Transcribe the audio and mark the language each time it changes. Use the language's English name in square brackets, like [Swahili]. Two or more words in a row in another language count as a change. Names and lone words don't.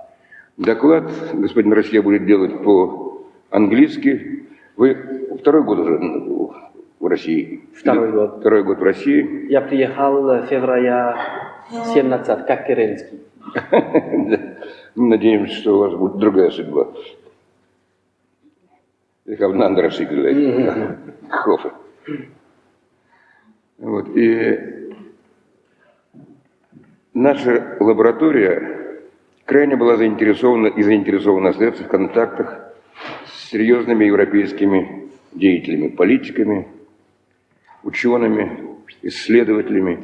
[Russian] Доклад господин Россье будет делать по-английски. Вы 2-й год уже в России? 2-й год. 2-й год в России. Я приехал в феврале 17, как Керенский. Надеемся, что у вас будет другая судьба. [German] Ich habe eine andere Schicksal. Ich hoffe. [Russian] Вот. И наша лаборатория крайне была заинтересована остается в контактах с серьезными европейскими деятелями, политиками, учеными, исследователями.